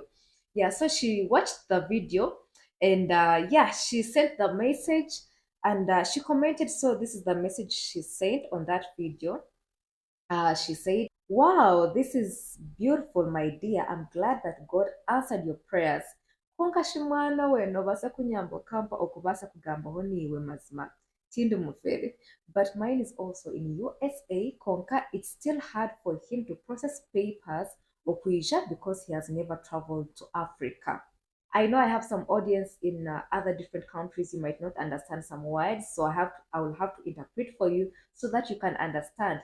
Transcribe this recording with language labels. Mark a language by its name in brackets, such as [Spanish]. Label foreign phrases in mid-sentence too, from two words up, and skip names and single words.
[English] Yeah, so she watched the video and yeah, she sent the message and she commented. So this is the message she sent on that video. She said, "Wow, this is beautiful, my dear. I'm glad that God answered your prayers. [Nyankole] Konka shimwana we nobasa kunyambo kampa okubasa kugambaho niwe mazima. Tindi mufere. [English] But mine is also in USA. Konka, it's still hard for him to process papers okuisha because he has never traveled to Africa." I know I have some audience in other different countries. You might not understand some words, so I will have to interpret for you so that you can understand.